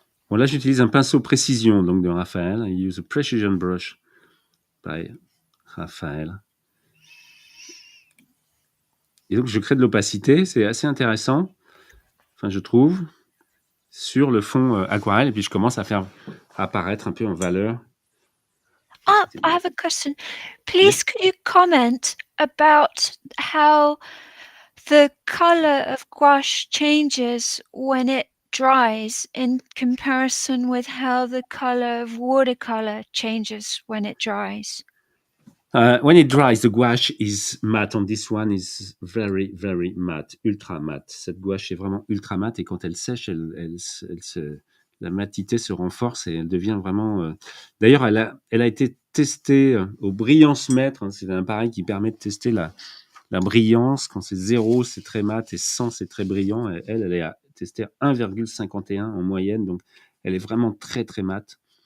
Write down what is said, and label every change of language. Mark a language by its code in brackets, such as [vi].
[fr] Bon, là, j'utilise un pinceau précision donc de Raphaël. [en] I use a precision brush by Raphaël. [fr] Et donc, je crée de l'opacité. C'est assez intéressant, enfin, je trouve, sur le fond aquarelle. Et puis, je commence à faire apparaître un peu en valeur. [en] I have a question. Please, could you comment about how the color of gouache changes when it dries in comparison with how the color of watercolor changes when it dries? When it dries, the gouache is matte. On this one is very, very matte, ultra matte. [fr] Cette gouache est vraiment ultra matte et quand elle sèche, la matité se renforce et elle devient vraiment. D'ailleurs, elle a été testée au brillance mètre. Hein, c'est un appareil qui permet de tester la brillance. Quand c'est 0, c'est très mat et 100, c'est très brillant. Et elle est testée à 1,51 en moyenne, donc elle est vraiment très, très mate.